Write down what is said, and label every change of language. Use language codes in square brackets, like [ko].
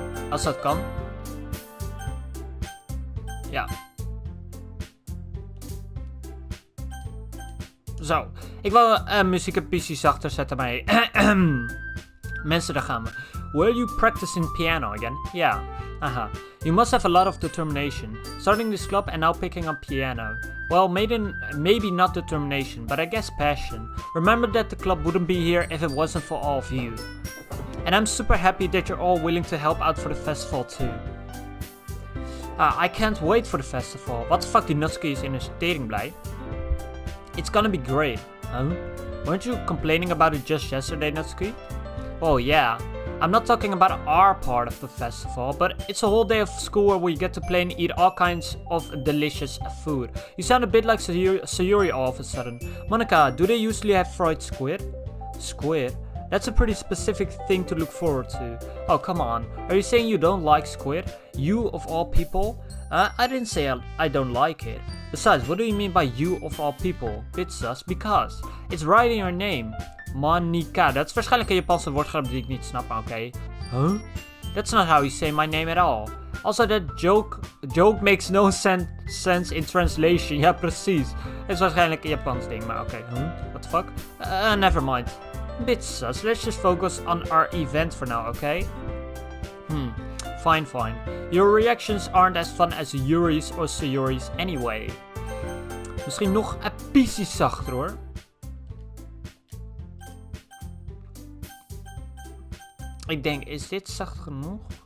[nl] Als dat kan. Ja. Zo, ik wil muziek een PC zachter zetten, maar mensen, daar gaan we. [en] Were you practicing piano again? Yeah. Aha. You must have a lot of determination. Starting this club and now picking up piano. Well, maybe not determination, but I guess passion. Remember that the club wouldn't be here if it wasn't for all of you. And I'm super happy that you're all willing to help out for the festival too. I can't wait for the festival. What the fuck, [nl] die Nutski is in een tering blij. [en] It's gonna be great, huh? Weren't you complaining about it just yesterday, Natsuki? Oh yeah, I'm not talking about our part of the festival, but it's a whole day of school where we get to play and eat all kinds of delicious food. You sound a bit like Sayuri all of a sudden. Monica, do they usually have fried squid? Squid? That's a pretty specific thing to look forward to. Oh, come on. Are you saying you don't like squid? You of all people? I didn't say I don't like it. Besides, what do you mean by you of all people? Bit sus, because it's right in your name. Monica. [nl] Dat is waarschijnlijk een Japanse woordgrap die ik niet snap, maar oké. Huh? [en] That's not how you say my name at all. Also, that joke makes no sense in translation. [nl] Ja, precies. Het is waarschijnlijk een Japans ding, maar oké. [en] Huh? What the fuck? Never mind. Bit sus. Let's just focus on our event for now, okay? Fine. Your reactions aren't as fun as Yuri's or Sayuri's anyway. [nl] Misschien nog een piece zachter hoor. Ik denk, is dit zacht genoeg?